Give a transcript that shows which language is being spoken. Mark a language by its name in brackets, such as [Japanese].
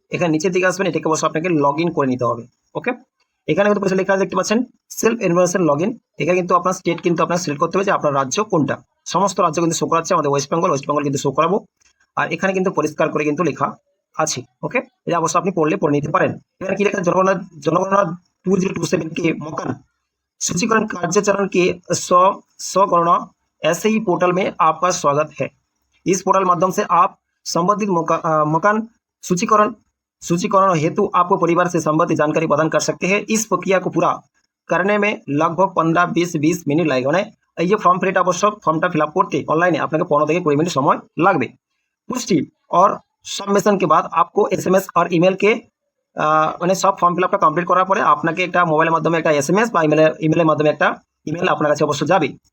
[Bangla] এখানে নিচের দিকে আসবেন, এটাকে অবশ্য আপনাকে লগ ইন করে নিতে হবে। ওকে, এখানে কিন্তু পরিষ্কার লেখা আছে, দেখতে পাচ্ছেন সেলফ ইনফরমেশন লগ ইন। এখানে কিন্তু আপনার স্টেট কিন্তু আপনার সিলেক্ট করতে হবে যে আপনার রাজ্য কোনটা। সমস্ত রাজ্য কিন্তু শো করাচ্ছে, আমাদের ওয়েস্ট বেঙ্গল কিন্তু শো করাবো। আর এখানে কিন্তু পরিষ্কার করে কিন্তু লেখা আছে। ওকে, এটা অবশ্য আপনি পড়ে নিতে পারেন। এখানে কি লেখা, [Hindi] জনগণনা 2027 के मकान सूचीकरण कार्याचरण के स्वगणना ऐसे ही पोर्टल में आपका स्वागत है। इस पोर्टल माध्यम से आप संबंधित मकान सूचीकरण हेतु आपको परिवार से संबंधित जानकारी प्रदान कर सकते हैं। इस प्रक्रिया को पूरा करने में लगभग 15-20 मिनट लगेगा। [Bangla] মানে এই যে ফর্ম ফিলটা অবশ্য ফর্মটা ফিল আপ করতে অনলাইনে আপনাকে 15 থেকে 20 মিনিট সময় লাগবে। [Hindi] पुष्टि और सबमिशन के बाद आपको SMS और ईमेल के [Bangla] মানে সব ফর্ম ফিল আপটা কমপ্লিট করার পরে আপনাকে একটা মোবাইলের মাধ্যমে একটা SMS বা ইমেলের মাধ্যমে একটা ইমেল আপনার কাছে অবশ্য যাবে।